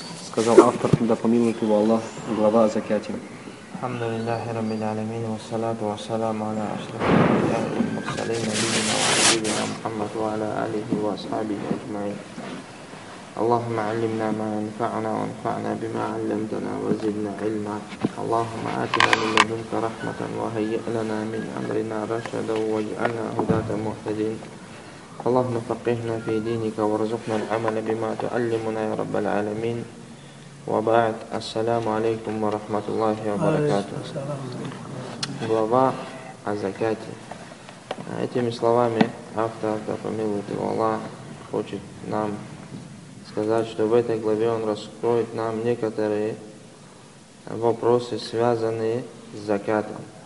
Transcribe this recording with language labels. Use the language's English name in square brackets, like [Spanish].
[Russian] Сказал автор, да помилует его Аллах, глава о закяте. [Arabic] الحمد لله رب العالمين والصلاة والسلام على أشرف الأنبياء والمرسلين نبينا محمد وعلى آله وأصحابه أجمعين. اللهم علمنا ما ينفعنا وانفعنا بما علمتنا وزدنا علما. اللهم آتنا من لدنك رحمة وهيئ لنا من أمرنا رشدا واجعلنا هداة مهتدين. اللهم فقهنا في دينك وارزقنا العمل بما تعلمنا يا رب العالمين. وبعد, السلام عليكم ورحمة الله وبركاته. [Russian] Глава о закяте. Этими словами автор, да помилует его Аллах, хочет нам сказать, что в этой главе он раскроет нам некоторые вопросы, связанные с закятом.